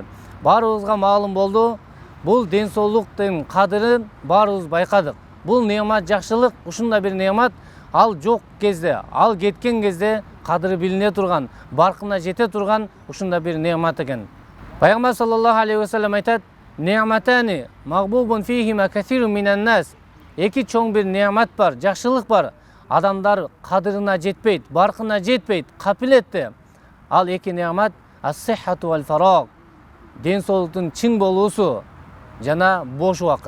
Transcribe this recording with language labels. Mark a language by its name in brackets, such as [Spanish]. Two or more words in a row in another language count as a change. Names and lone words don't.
[Kyrgyz] Баарыбызга маалым болду. Бул ден соолуктун кадырын баарыбыз байкадык. Бул неамат, жакшылык, ушундай бир неамат, ал жок кезде, ал кеткен кезде кадыры билине турган, баркына жете турган ушундай бир неамат экен. [Arabic] Пайгамбар صلى الله عليه وسلم айтат: "نعمتان مغبون فيهما كثير من الناس." [Kyrgyz] Эки чоң бир неамат бар, жакшылык бар. Адамдар кадырына жетпейт, баркына жетпейт, капилетте. Ал эки неамат [Arabic] الصحة والفراغ. [Kyrgyz] Ден соолуктун чың болуусу жана бош убакыт.